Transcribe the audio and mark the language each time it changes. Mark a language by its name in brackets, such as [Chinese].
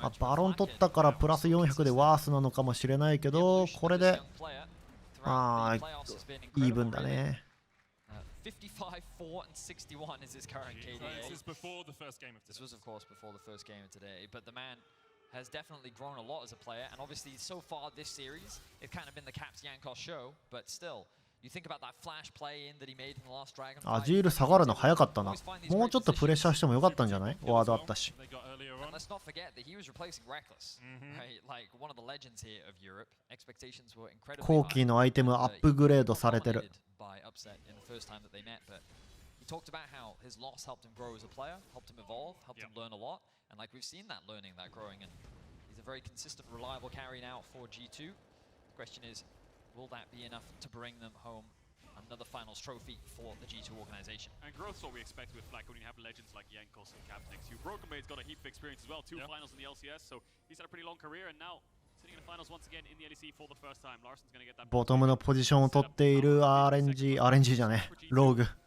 [Japanese] バロン取ったからプラス400でワースなのかもしれないけど、これでイーブンだね。 [English] 55-4-61 is his current KDA. This was of course before the first game of today, but the man has definitely grown a lot as a player, and obviously so far this series it's kind of been the Caps Jankos show, but still you think about that flash play in that he made in the last Dragon. [Japanese] アジール下がるの早かったな。もうちょっとプレッシャーしてもよかったんじゃない。ワードあったし。 [English] let's not forget that he was replacing Reckless, right? Like one of the legends here of Europe. Expectations were incredibly [Japanese] コーキーのアイテムアップグレードされてる。 [English] by upset in the first time that they met, but he talked about how his loss helped him grow as a player, helped him evolve, helped him learn a lot, and like we've seen that learning, that growing, and he's a very consistent, reliable carry now for G2. The question is, will that be enough to bring them home another finals trophy for the G2 organization? And growth's what we expect with like when you have legends like Jankos and Caps next to you. Broken Blade's got a heap of experience as well, 2 finals in the LCS, so he's had a pretty long career, and now sitting in the finals once again in the LEC for the first time. Larson's going to get that [Japanese] ボトムのポジションを取っている RNG じゃね、ローグ。